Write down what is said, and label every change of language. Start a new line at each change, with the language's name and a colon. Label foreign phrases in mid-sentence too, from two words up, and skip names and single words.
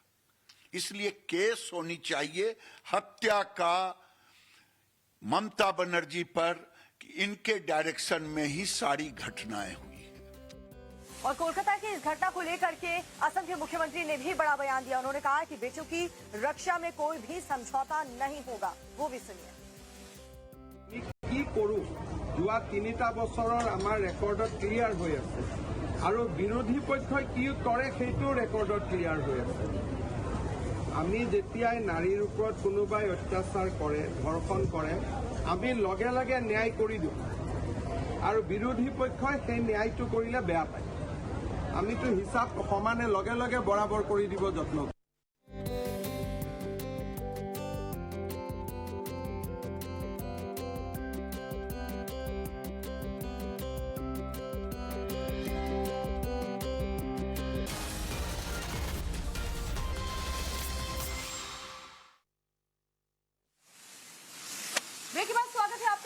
Hindi: इसलिए केस होनी चाहिए हत्या का ममता बनर्जी पर कि इनके डायरेक्शन में ही सारी घटनाएं हुई है। और कोलकाता की इस घटना को लेकर के असम के मुख्यमंत्री ने भी बड़ा बयान दिया। उन्होंने कहा कि बेटियों की रक्षा में कोई भी समझौता नहीं होगा, वो भी सुनिए।
Assamese: কি কৰো যোৱা 3টা বছৰৰ আমাৰ ৰেকৰ্ডত ক্লিয়াৰ হৈ আছে আৰু বিৰোধী পক্ষই কি কৰে সেইটো ৰেকৰ্ডত ক্লিয়াৰ হৈ আছে। আমি যেতিয়াই নাৰীৰ ওপৰত কোনোবাই অত্যাচাৰ কৰে, ধৰ্ষণ কৰে, আমি লগে লগে ন্যায় কৰি দিওঁ আৰু বিৰোধী পক্ষই সেই ন্যায়টো কৰিলে বেয়া পায়। আমিতো হিচাপ সমানে লগে লগে বৰাবৰ কৰি দিব যত্ন কৰিম।
Hindi: ब्रेक के बाद स्वागत है आपका।